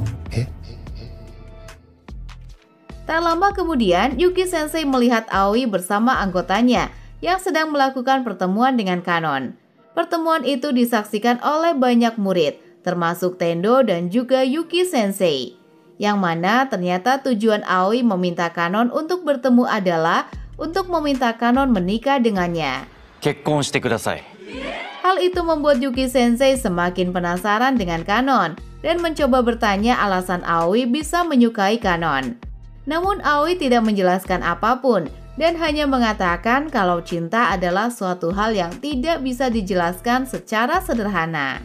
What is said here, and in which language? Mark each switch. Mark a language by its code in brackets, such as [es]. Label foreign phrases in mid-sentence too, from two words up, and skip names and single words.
[id] Tak lama kemudian, Yuki Sensei melihat Aoi bersama anggotanya yang sedang melakukan pertemuan dengan Kanon. Pertemuan itu disaksikan oleh banyak murid, termasuk Tendo dan juga Yuki Sensei. Yang mana ternyata tujuan Aoi meminta Kanon untuk bertemu adalah untuk meminta Kanon menikah dengannya. [ja] 結婚してください. [id] Hal itu membuat Yuki Sensei semakin penasaran dengan Kanon dan mencoba bertanya alasan Aoi bisa menyukai Kanon. Namun Aoi tidak menjelaskan apapun dan hanya mengatakan kalau cinta adalah suatu hal yang tidak bisa dijelaskan secara sederhana.